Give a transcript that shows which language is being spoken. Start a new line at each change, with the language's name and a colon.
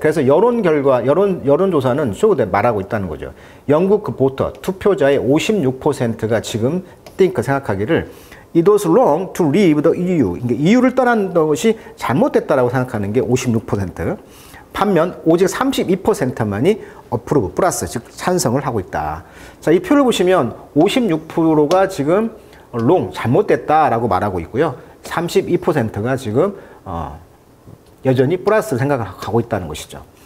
Korean: 그래서 여론 결과, 여론조사는
English: show that
Korean: 말하고 있다는 거죠. 영국 그 보터, 투표자의 56%가 지금
English: think
Korean: 생각하기를
English: it was wrong to leave the EU.
Korean: EU를 떠난 것이 잘못됐다라고 생각하는 게 56%. 반면 오직 32%만이 approve 플러스 즉 찬성을 하고 있다. 자, 이 표를 보시면 56%가 지금 wrong 잘못됐다라고 말하고 있고요. 32%가 지금 여전히 플러스 생각을 하고 있다는 것이죠.